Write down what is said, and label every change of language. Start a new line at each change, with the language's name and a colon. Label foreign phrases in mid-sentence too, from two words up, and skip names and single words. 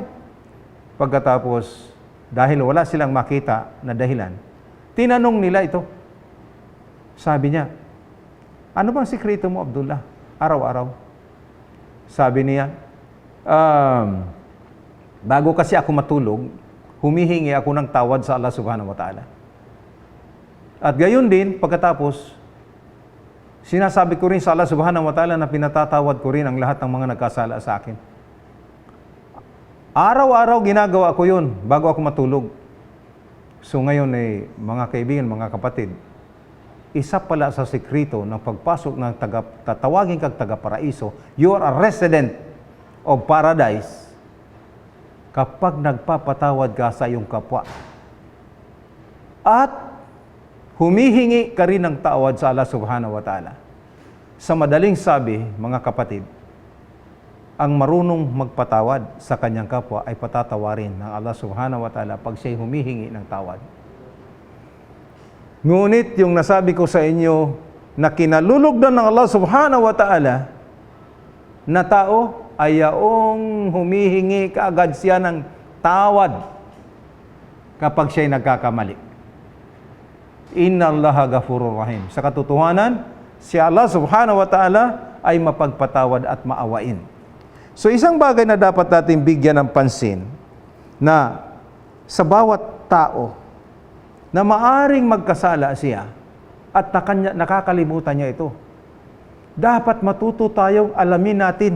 Filipino: Pagkatapos, dahil wala silang makita na dahilan, tinanong nila ito. Sabi niya, ano bang sikreto mo, Abdullah? Araw-araw. Sabi niya, bago kasi ako matulog, humihingi ako ng tawad sa Allah
Arabic: سبحانه وتعالى.
Filipino: At gayon din, pagkatapos, sinasabi ko rin sa Allah
Arabic: سبحانه وتعالى
Filipino: na pinatatawad ko rin ang lahat ng mga nagkasala sa akin. Araw-araw ginagawa ko yun bago ako matulog. So ngayon mga kaibigan, mga kapatid, isa pala sa sekreto ng pagpasok ng tatawagin kang taga-paraiso,
English: you are a resident of paradise
Filipino: kapag nagpapatawad ka sa iyong kapwa. At humihingi ka rin ng tawad sa Allah
Arabic: سبحانه وتعالى.
Filipino: Sa madaling sabi, mga kapatid, ang marunong magpatawad sa kanyang kapwa ay patatawarin ng Allah
Arabic: سبحانه وتعالى
Filipino: pag siya'y humihingi ng tawad. Ngunit yung nasabi ko sa inyo na kinalulugdan ng Allah
Arabic: سبحانه وتعالى
Filipino: na tao ay yaong humihingi kaagad siya ng tawad kapag siya'y nagkakamali.
Arabic: إن الله غفور رحيم.
Filipino: Sa katotohanan, si Allah
Arabic: سبحانه وتعالى
Filipino: ay mapagpatawad at maawain. So isang bagay na dapat natin bigyan ng pansin na sa bawat tao na maaring magkasala siya at nakakalimutan niya ito. Dapat matuto tayong alamin natin.